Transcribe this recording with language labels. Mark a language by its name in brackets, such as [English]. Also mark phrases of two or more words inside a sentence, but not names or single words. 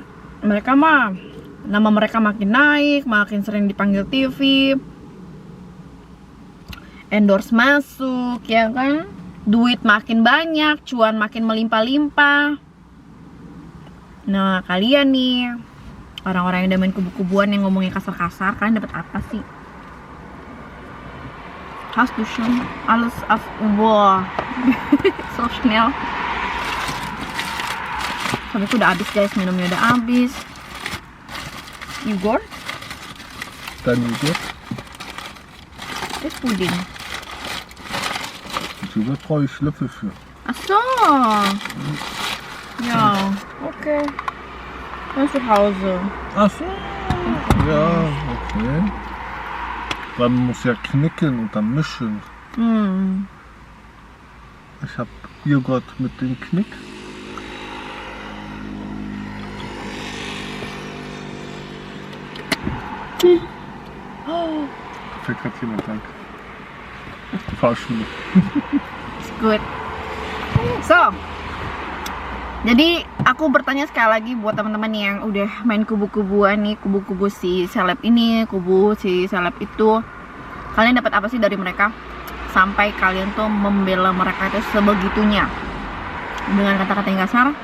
[Indonesian] Mereka mah nama mereka makin naik, makin sering dipanggil TV, endorse masuk, ya kan? Duit makin banyak, cuan makin melimpah-limpah. Nah, kalian nih orang-orang yang udah main kubu-kubuan yang ngomongnya kasar-kasar, kalian dapat apa sih? [German] Hast du schon alles auf wow. So schnell. [Indonesian] Sampai itu udah habis guys, minumnya udah habis. [German] Igor? Dann Joghurt. Das ist Pudding. Joghurt brauche ich Löffel für. Ach so. Ja, okay. Dann zu Hause. Ach so. Ja, okay. Man muss ja knicken und dann mischen. Ich habe Joghurt mit dem Knick. Perfekt, vielen Dank. Fahrschule. [English] It's good. [Indonesian] So, jadi aku bertanya sekali lagi buat teman-teman yang udah main kubu-kubuan nih, kubu-kubu si seleb ini, kubu si seleb itu, kalian dapat apa sih dari mereka sampai kalian tuh membela mereka itu sebegitunya dengan kata-kata yang kasar?